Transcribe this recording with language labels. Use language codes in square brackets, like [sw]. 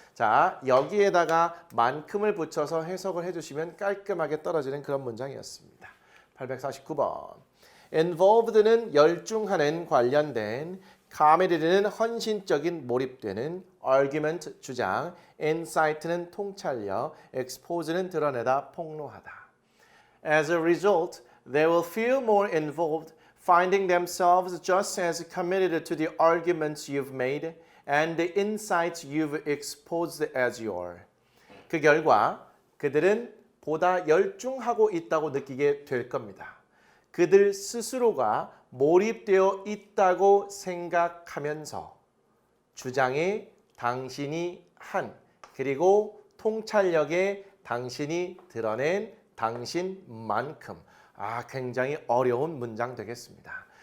[ko] 자, 여기에다가 만큼을 붙여서 해석을 해주시면 깔끔하게 떨어지는 그런 문장이었습니다. 849번. involved는 열중하는 관련된, committed는 헌신적인 몰입되는, argument 주장, insight는 통찰력, expose는 드러내다 폭로하다. [en] As a result, they will feel more involved, finding themselves just as committed to the arguments you've made and the insights you've exposed as your. [ko] 그 결과 그들은 보다 열중하고 있다고 느끼게 될 겁니다. 그들 스스로가 몰입되어 있다고 생각하면서 주장에 당신이 한 그리고 통찰력에 당신이 드러낸 당신만큼 굉장히 어려운 문장 되겠습니다.